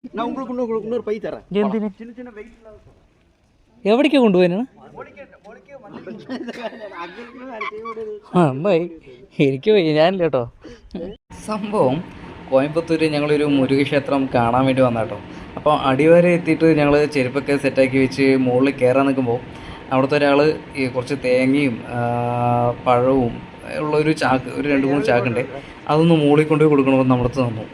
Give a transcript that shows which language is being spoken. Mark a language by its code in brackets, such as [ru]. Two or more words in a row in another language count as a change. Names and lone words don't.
[ta] நான் உங்களுக்கு இன்னொரு பை தரேன். [ml] എന്തിന്? [ta] சின்ன சின்ன வெயிட் [ml] എവിടേക്കാ കൊണ്ടുപോകാനാണ്? ആ അമ്മായി എനിക്ക് വയ്യ, ഞാനില്ല കേട്ടോ. സംഭവം കോയമ്പത്തൂർ ഞങ്ങളൊരു മുരുകക്ഷേത്രം കാണാൻ വേണ്ടി വന്ന കേട്ടോ. അപ്പോൾ അടിവരെ എത്തിയിട്ട് ഞങ്ങൾ ചെരുപ്പൊക്കെ സെറ്റാക്കി വെച്ച് മുകളിൽ കയറാൻ നിൽക്കുമ്പോൾ അവിടുത്തെ ഒരാൾ ഈ കുറച്ച് തേങ്ങയും പഴവും ഉള്ളൊരു ചാക്ക്, ഒരു 2-3 ചാക്കുണ്ട്, അതൊന്ന് മുകളിൽ കൊണ്ടുപോയി കൊടുക്കണമെന്ന് നമ്മുടെ അടുത്ത് തന്നു.